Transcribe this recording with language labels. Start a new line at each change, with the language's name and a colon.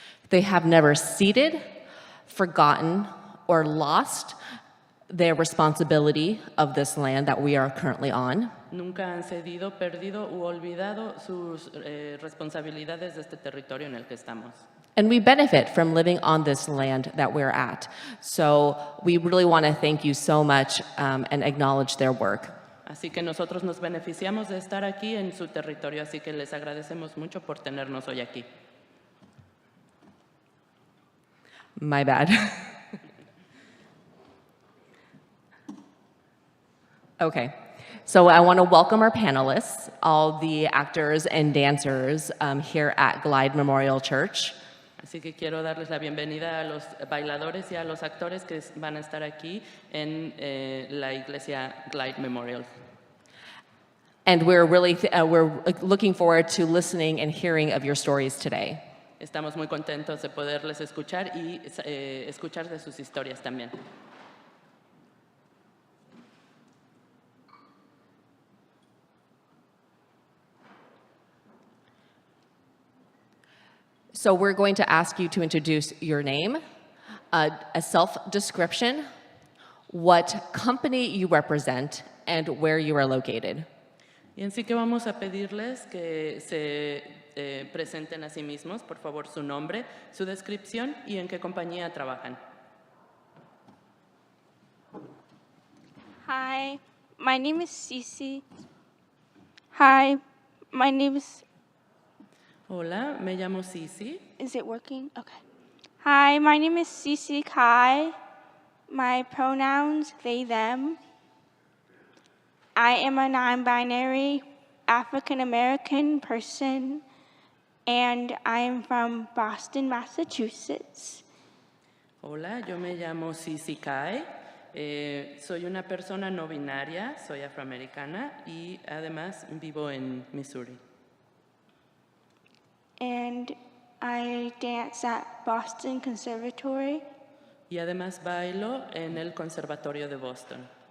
English: They have never ceded, forgotten, or lost their responsibility of this land that we are currently on.
Spanish: Nunca han cedido, perdido u olvidado sus responsabilidades de este territorio en el que estamos.
English: And we benefit from living on this land that we're at. So we really want to thank you so much and acknowledge their work.
Spanish: Así que nosotros nos beneficiamos de estar aquí en su territorio, así que les agradecemos mucho por tenernos hoy aquí.
English: My bad. Okay, so I want to welcome our panelists, all the actors and dancers here at Glide Memorial Church.
Spanish: Así que quiero darles la bienvenida a los bailadores y a los actores que van a estar aquí en la iglesia Glide Memorial.
English: And we're really we're looking forward to listening and hearing of your stories today.
Spanish: Estamos muy contentos de poderles escuchar y escuchar de sus historias también.
English: So we're going to ask you to introduce your name, a self-description, what company you represent, and where you are located.
Spanish: Y así que vamos a pedirles que se presenten a sí mismos, por favor, su nombre, su descripción y en qué compañía trabajan.
English: Hi, my name is Cece. Hi, my name
Spanish: Hola, me llamo Sisi.
English: is it working? Okay. Hi, my name is Cece Kai. My pronouns, they, them. I am a non-binary African American person, and I am from Boston, Massachusetts.
Spanish: Hola, yo me llamo Sisi Kai. Soy una persona no binaria, soy afroamericana y además vivo en Missouri.
English: And I dance at Boston Conservatory.
Spanish: Y además bailo en el Conservatorio de Boston.